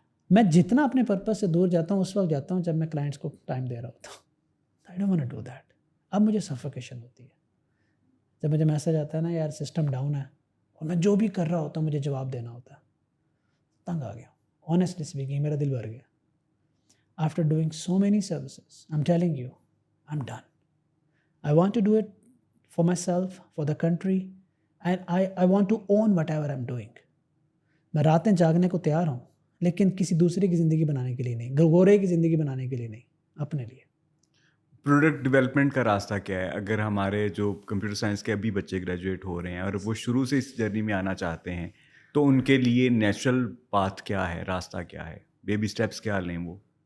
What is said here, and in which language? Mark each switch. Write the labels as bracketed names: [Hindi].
[Hindi] मैं जितना अपने पर्पज़ से दूर जाता हूँ उस वक्त जाता हूँ जब मैं क्लाइंट्स को टाइम दे रहा होता हूँ। [English] I don't want to do that. [Hindi] अब मुझे सफोकेशन होती है जब मुझे मैसेज आता है ना, यार सिस्टम डाउन है, और मैं जो भी कर रहा होता हूँ मुझे जवाब देना होता है। तंग आ गया, [English] honestly speaking, [Hindi] मेरा दिल भर गया। [English] After doing so many services, I'm telling you, I'm done. I want to do it for myself, for the country, and I want to own whatever I'm doing. [Hindi] मैं रातें जागने को तैयार हूँ, लेकिन किसी दूसरे की ज़िंदगी बनाने के लिए नहीं, गोरे की ज़िंदगी बनाने के लिए नहीं, अपने लिए। प्रोडक्ट डेवलपमेंट का रास्ता क्या है? अगर हमारे जो कंप्यूटर साइंस के अभी बच्चे ग्रेजुएट हो रहे हैं और वो शुरू से इस जर्नी में आना चाहते हैं, तो उनके लिए नेचुरल पाथ क्या है, रास्ता क्या है, बेबी स्टेप्स क्या लें वो?